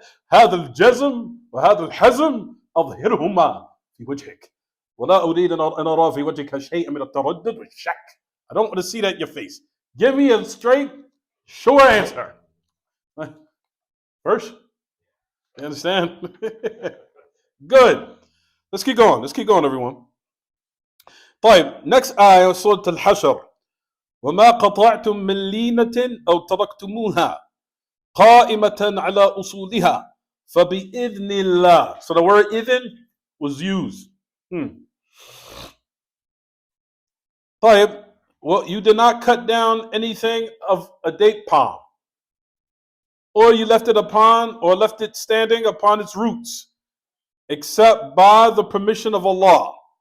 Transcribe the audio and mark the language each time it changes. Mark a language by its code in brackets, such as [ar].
[ar] هذا الجزم وهذا الحزم أظهرهما في وجهك ولا أريد أن أرى في وجهك شيئا من التردد والشك. [en] I don't want to see that in your face. Give me a straight, sure answer. First, you understand? Good. Let's keep going, everyone. طيب, next ayah, Surah Al-Hashr. [ar] وما قطعتم من لينة أو تركتموها قائمة على أصولها فبإذن الله. [en] So the word إذن was used. طيب, well, you did not cut down anything of a date palm, or you left it standing upon its roots, except by the permission of Allah.